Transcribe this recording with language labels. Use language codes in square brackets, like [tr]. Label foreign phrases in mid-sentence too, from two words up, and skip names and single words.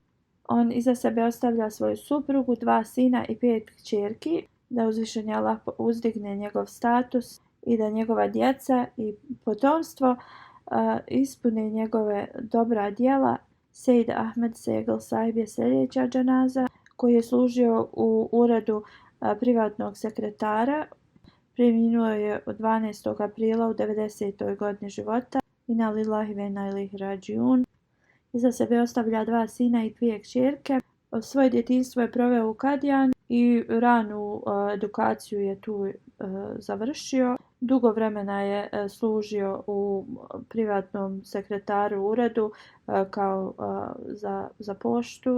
[bs] On iza sebe ostavlja svoju suprugu, 2 sina i 5 kćerki, da uzvišeni Allah uzdigne njegov status i da njegova djeca i potomstvo ispune njegove dobra djela. Sejd Ahmed Segel sahib je sljedeća dženaza koji je služio u uredu privatnog sekretara. Preminuo je od 12. aprila u 90. godini života. [ar] إنا لله وإنا إليه راجعون. [bs] Iza sebe ostavlja 2 sina i 2 kćerke. Svoje djetinjstvo je proveo u Kadijanu i ranu edukaciju je tu završio. Dugo vremena je služio u privatnom sekretaru uredu kao za poštu.